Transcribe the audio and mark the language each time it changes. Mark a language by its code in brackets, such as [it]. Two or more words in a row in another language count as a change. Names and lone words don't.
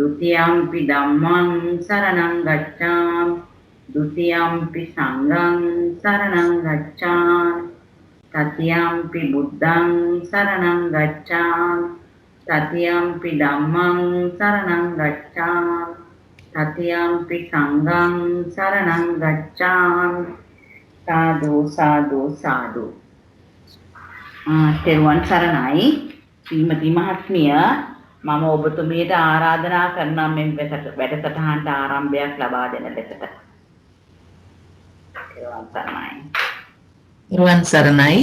[pi] ුතියම්පි ධම්මං සරණං ගච්ඡාමි ဒ ුතියම්පි සංඝං සරණං ගච්ඡාමි තතියම්පි බුද්ධං සරණං ගච්ඡාමි තතියම්පි ධම්මං සරණං ගච්ඡාමි තතියම්පි සංඝං සරණං ගච්ඡාමි සාදු සාදු සාදු. [si] තෙරුවන් සරණයි ශ්‍රීමති මහත්මිය මම ඔබතුමියට ආරාධනා කරනවා මෙම වැඩසටහනට ආරම්භයක් ලබා දෙන ලෙසට. තෙරුවන් සරණයි. තෙරුවන් සරණයි.